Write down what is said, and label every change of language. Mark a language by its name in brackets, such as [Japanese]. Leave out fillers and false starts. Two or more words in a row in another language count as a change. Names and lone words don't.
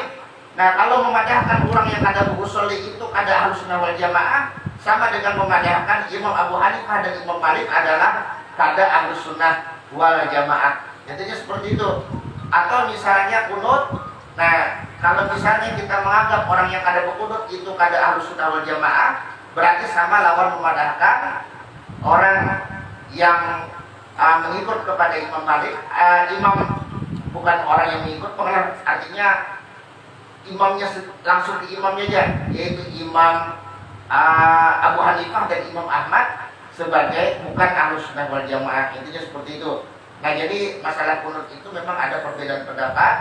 [Indonesian] Nah, kalau memadahkan orang yang kada berusholi itu kada [Arabic] أهل السنة والجماعة, [Indonesian] sama dengan memadahkan Imam Abu Hanifah dan Imam Malik adalah kada [Arabic] أهل السنة والجماعة. [Indonesian] Intinya seperti itu. Atau misalnya kunut. Nah, kalau misalnya kita menganggap orang yang kada berkunut itu kada [Arabic] أهل السنة والجماعة, [Indonesian] berarti sama lawan memadahkan orang yang mengikut kepada Imam Malik, bukan orang yang mengikut, artinya imamnya langsung ke imamnya aja, yaitu Imam Abu Hanifah dan Imam Ahmad sebagai bukan [Arabic] أهل السنة والجماعة. [Indonesian] Intinya seperti itu. Nah, jadi masalah kunut itu memang ada perbedaan pendapat.